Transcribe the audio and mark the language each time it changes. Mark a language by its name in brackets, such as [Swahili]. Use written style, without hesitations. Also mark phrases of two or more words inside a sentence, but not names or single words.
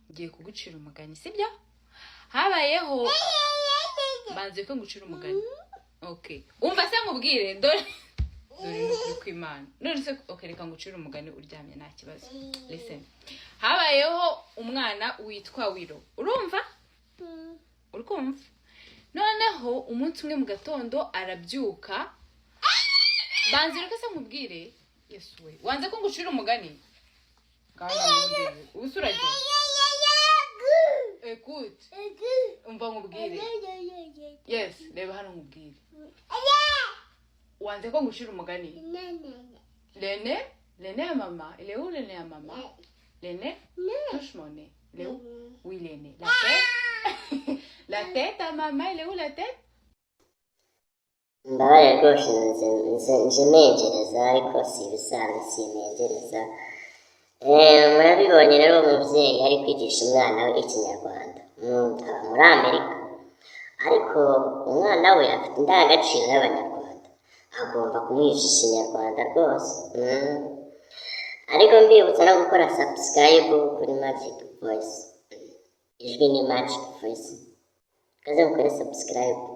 [Kinyarwanda] ngiye kugucira umugani sibyo habayeho banze ko ngucira umugani okay umva se nkubwire dore n'ukuri kw'Imana none se okay reka ngucira umugani uryamye nta kibazo listen habayeho umwana witwa Wiro urumva urikumva noneho umunsi umwe mu gatondo arabyuka banze reka se nkubwire Yesu we wanze ko ngucira umugani kandi ndumvire usuraje [French] écoute [Kinyarwanda] umva nkubwire yes reba hano nkubwire wanze ko ngucira umugani [French] Lene ya mama il est où Lene ya mama Lene touche mon nez il est où oui Lene la tête la tête à maman il est où la tête [Kinyarwanda] mbabare rwose nje negereza ariko si ibisanzwe sinegereza murabibonye rero umubyeyi ari kwigisha umwana we ikinyarwanda muri Amerika ariko umwana we afite indangagaciro y'abanyarwanda agomba kumwigisha ikinyarwanda rwose ariko mbibutsa no gukora subscribe kuri Magic Voice ijwi ni Magic Voice kaze mukore subscribe